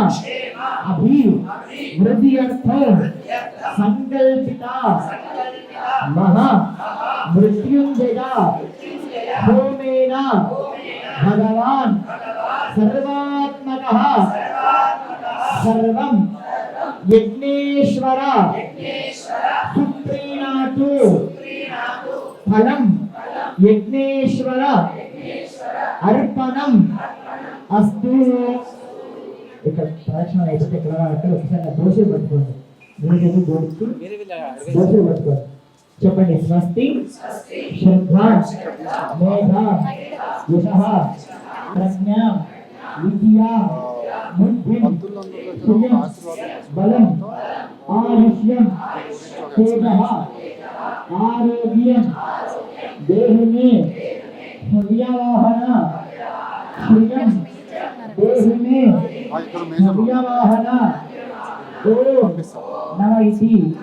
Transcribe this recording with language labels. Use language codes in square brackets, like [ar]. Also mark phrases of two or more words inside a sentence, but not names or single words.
[sa] अभिवृद्ध्यर्थं संकल्पिता महा मृत्युंजय होमेन भगवान् सर्वात्मकः सर्वं यज्ञेश्वर सुप्रीणातु फलं यज्ञेश्वर अर्पणम् अस्तु। [te] ఇక్కడ ప్రదక్షిణ అయిపోతే ఇక్కడ ఒకసారి దోషులు పట్టుకోండి, దోషులు పట్టుకోండి, [sa] చెప్పండి స్వస్తి శ్రద్ధ మేధ యశః ప్రజ్ఞ విద్య బుద్ధి సుయం బలం ఆయుష్యం తేజః ఆరోగ్యం దేహిమే హృదయవాహన శ్రియం దేహిమే హృదయవాహన ఓం నమః ఇతి